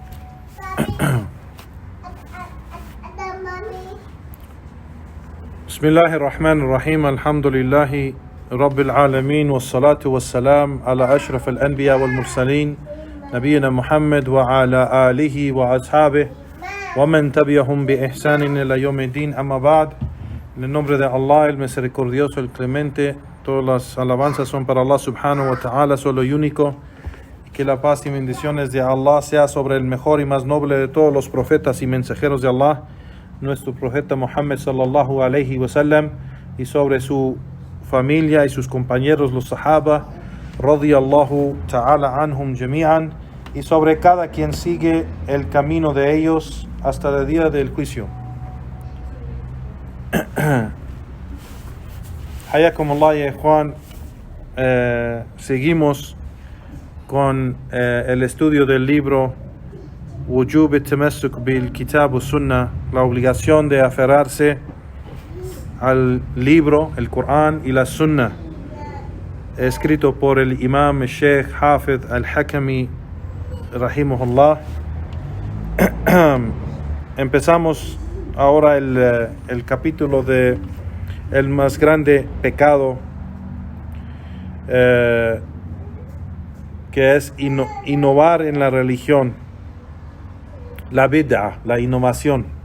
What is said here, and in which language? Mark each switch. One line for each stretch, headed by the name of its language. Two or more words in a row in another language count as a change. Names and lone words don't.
Arabic: بسم الله الرحمن الرحيم. الحمد لله رب العالمين والصلاة والسلام على أشرف الأنبياء والمرسلين نبينا محمد وعلى آله وأصحابه ومن تبعهم بإحسان إلى يوم الدين. أما بعد,
Spanish: en el nombre de Allah, el misericordioso, el clemente, todas las alabanzas son para
Arabic: الله سبحانه وتعالى,
Spanish: solo y único. Que la paz y bendiciones de Allah sea sobre el mejor y más noble de todos los profetas y mensajeros de Allah, nuestro profeta Muhammad
Arabic: صلى الله عليه وسلم,
Spanish: y sobre su familia y sus compañeros los sahaba
Arabic: رضي الله تعالى عنهم جميعا,
Spanish: y sobre cada quien sigue el camino de ellos hasta el día del juicio.
Arabic: حياكم الله يا إخوان.
Spanish: Seguimos con el estudio del libro Wujub al-Tamassuk bil-Kitab wa-Sunnah, la obligación de aferrarse al libro, el Corán y la Sunnah, escrito por el Imam Sheikh Hafid al-Hakami rahimahullah. Empezamos ahora el capítulo de el más grande pecado, que es innovar en la religión, la bid'ah, la innovación.